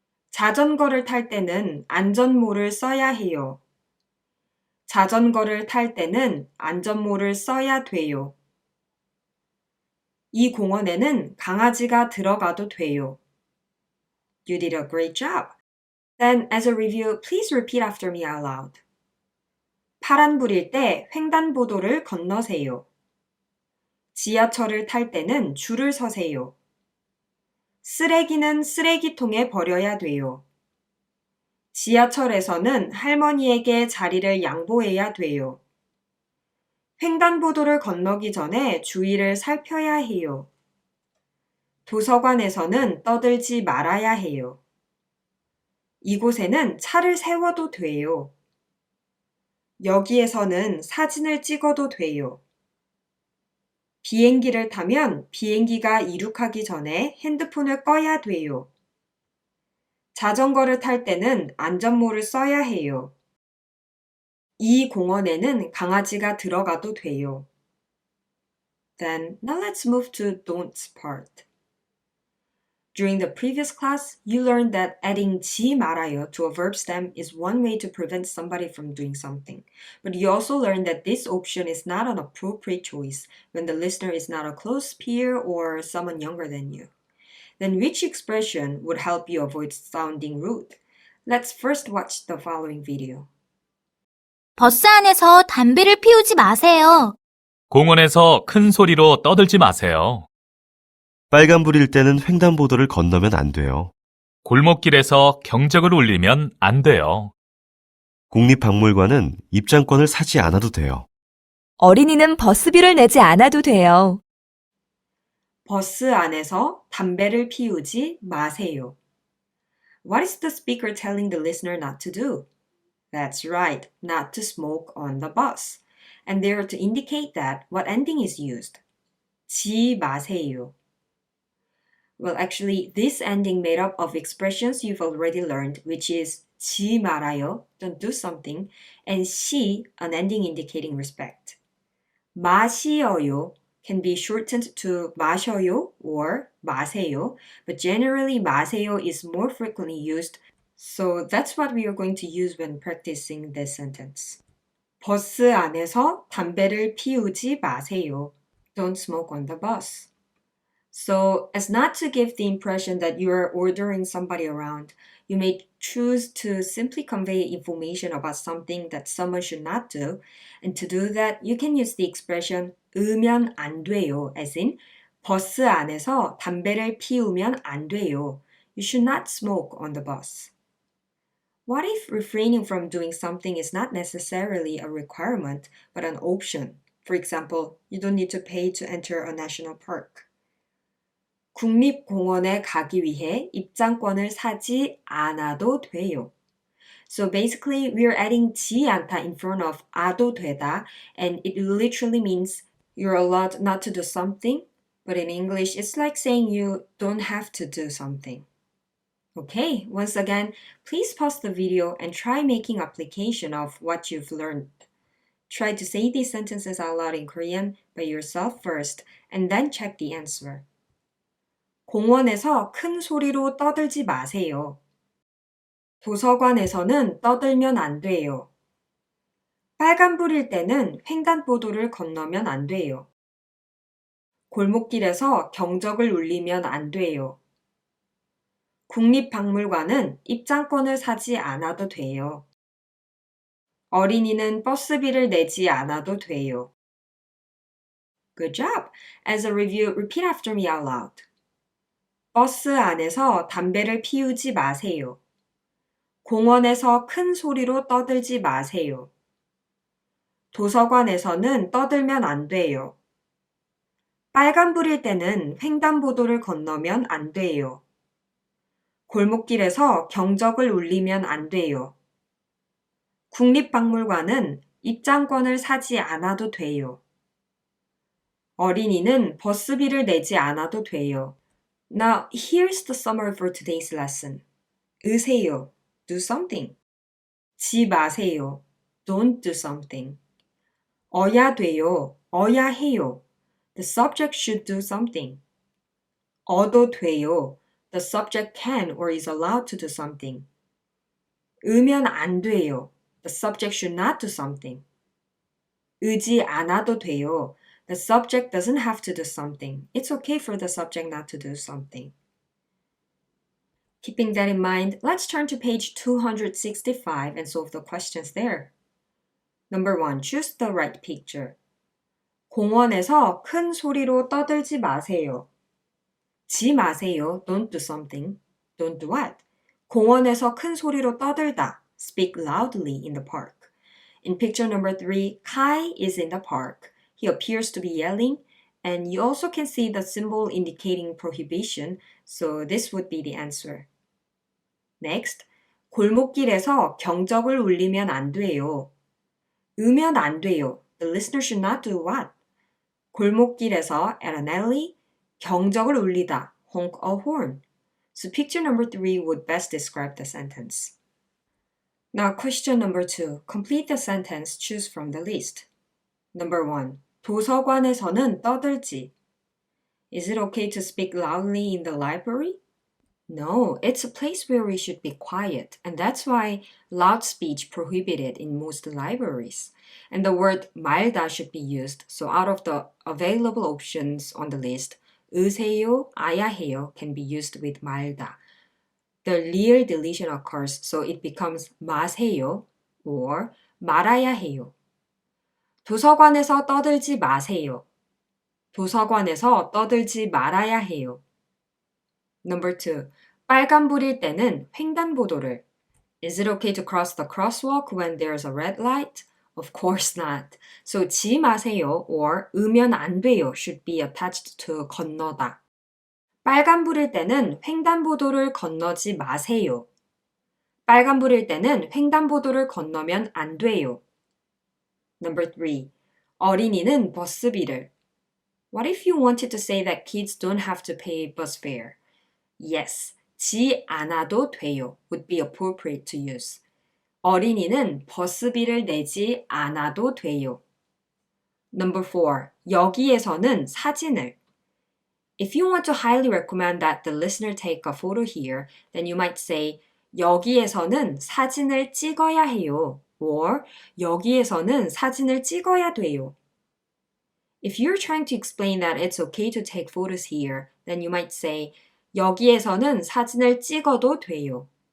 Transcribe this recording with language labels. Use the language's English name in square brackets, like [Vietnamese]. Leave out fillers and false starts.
[Korean] 자전거를 탈 때는 안전모를 써야 해요. 자전거를 탈 때는 안전모를 써야 돼요. 이 공원에는 강아지가 들어가도 돼요. [English] You did a great job. Then, as a review, please repeat after me out loud. [Korean] 파란불일 때 횡단보도를 건너세요. 지하철을 탈 때는 줄을 서세요. 쓰레기는 쓰레기통에 버려야 돼요. 지하철에서는 할머니에게 자리를 양보해야 돼요. 횡단보도를 건너기 전에 주위를 살펴야 해요. 도서관에서는 떠들지 말아야 해요. 이곳에는 차를 세워도 돼요. 여기에서는 사진을 찍어도 돼요. 비행기를 타면 비행기가 이륙하기 전에 핸드폰을 꺼야 돼요. 자전거를 탈 때는 안전모를 써야 해요. 이 공원에는 강아지가 들어가도 돼요. [English] Then, now let's move to don'ts part. During the previous class, you learned that adding 지 말아요 to a verb stem is one way to prevent somebody from doing something. But you also learned that this option is not an appropriate choice when the listener is not a close peer or someone younger than you. Then which expression would help you avoid sounding rude? Let's first watch the following video. [Korean] 버스 안에서 담배를 피우지 마세요. 공원에서 큰 소리로 떠들지 마세요. 빨간불일 때는 횡단보도를 건너면 안 돼요. 골목길에서 경적을 울리면 안 돼요. 국립박물관은 입장권을 사지 않아도 돼요. 어린이는 버스비를 내지 않아도 돼요. 버스 안에서 담배를 피우지 마세요. [English] What is the speaker telling the listener not to do? That's right, not to smoke on the bus. And they are to indicate that what ending is used. [Korean] 지 마세요. [English] Well, actually, this ending made up of expressions you've already learned, which is 지 말아요, don't do something, and 시, an ending indicating respect. 마시어요 can be shortened to 마셔요 or 마세요, but generally 마세요 is more frequently used, so that's what we are going to use when practicing this sentence. [Korean] 버스 안에서 담배를 피우지 마세요. [English] Don't smoke on the bus. So, as not to give the impression that you are ordering somebody around, you may choose to simply convey information about something that someone should not do, and to do that, you can use the expression 으면 안 돼요, as in [Korean] 버스 안에서 담배를 피우면 안 돼요. [English] You should not smoke on the bus. What if refraining from doing something is not necessarily a requirement, but an option? For example, you don't need to pay to enter a national park. [Korean] 국립공원에 가기 위해 입장권을 사지 않아도 돼요. [English] So basically, we are adding 지 않다 in front of 아도 되다, and it literally means you're allowed not to do something, but in English, it's like saying you don't have to do something. Okay, once again, please pause the video and try making application of what you've learned. Try to say these sentences out loud in Korean by yourself first, and then check the answer. [Korean] 공원에서 큰 소리로 떠들지 마세요. 도서관에서는 떠들면 안 돼요. 빨간불일 때는 횡단보도를 건너면 안 돼요. 골목길에서 경적을 울리면 안 돼요. 국립박물관은 입장권을 사지 않아도 돼요. 어린이는 버스비를 내지 않아도 돼요. [English] Good job! As a review, repeat after me out loud. [Korean] 버스 안에서 담배를 피우지 마세요. 공원에서 큰 소리로 떠들지 마세요. 도서관에서는 떠들면 안 돼요. 빨간불일 때는 횡단보도를 건너면 안 돼요. 골목길에서 경적을 울리면 안 돼요. 국립박물관은 입장권을 사지 않아도 돼요. 어린이는 버스비를 내지 않아도 돼요. [English] Now, here's the summary for today's lesson. [Korean] 으세요. [English] Do something. [Korean] 지 마세요. [English] Don't do something. [Korean] 어야 돼요. 어야 해요. [English] The subject should do something. [Korean] 어도 돼요. [English] The subject can or is allowed to do something. [Korean] 으면 안 돼요. [English] The subject should not do something. [Korean] 으지 않아도 돼요. [English] The subject doesn't have to do something. It's okay for the subject not to do something. Keeping that in mind, let's turn to page 265 and solve the questions there. Number 1. Choose the right picture. [Korean] 공원에서 큰 소리로 떠들지 마세요. [English] 지 마세요. Don't do something. Don't do what? [Korean] 공원에서 큰 소리로 떠들다. [English] Speak loudly in the park. In picture number 3, Kai is in the park. He appears to be yelling, and you also can see the symbol indicating prohibition, so this would be the answer. [Korean] Next, 골목길에서 경적을 울리면 안 돼요. [English] 으면 안 돼요. The listener should not do what? [Korean] 골목길에서 [English] at an alley, [Korean] 경적을 울리다, [English] honk a horn. So picture number 3 would best describe the sentence. Now question number 2. Complete the sentence, choose from the list. [Korean] Number 1. 도서관에서는 떠들지. [English] Is it okay to speak loudly in the library? No, it's a place where we should be quiet, and that's why loud speech prohibited in most libraries. And the word 말다 should be used, so out of the available options on the list, 으세요, 아야 해요 can be used with 말다. The real deletion occurs, so it becomes 마세요 or 말아야 해요. [Korean] 도서관에서 떠들지 마세요. 도서관에서 떠들지 말아야 해요. [English] Number 2. [Korean] 빨간불일 때는 횡단보도를. [English] Is it okay to cross the crosswalk when there's a red light? Of course not. So 지 마세요 or 으면 안 돼요 should be attached to 건너다. [Korean] 빨간불일 때는 횡단보도를 건너지 마세요. 빨간불일 때는 횡단보도를 건너면 안 돼요. Number 3. 어린이는 버스비를. [English] What if you wanted to say that kids don't have to pay bus fare? Yes, 지 않아도 돼요 would be appropriate to use. [Korean] 어린이는 버스비를 내지 않아도 돼요. Number 4. 여기에서는 사진을. [English] If you want to highly recommend that the listener take a photo here, then you might say [Korean] 여기에서는 사진을 찍어야 해요 [English] or [Korean] 여기에서는 사진을 찍어야 돼요. [English] If you're trying to explain that it's okay to take photos here, then you might say [Korean] 여기에서는 사진을 찍어도 돼요.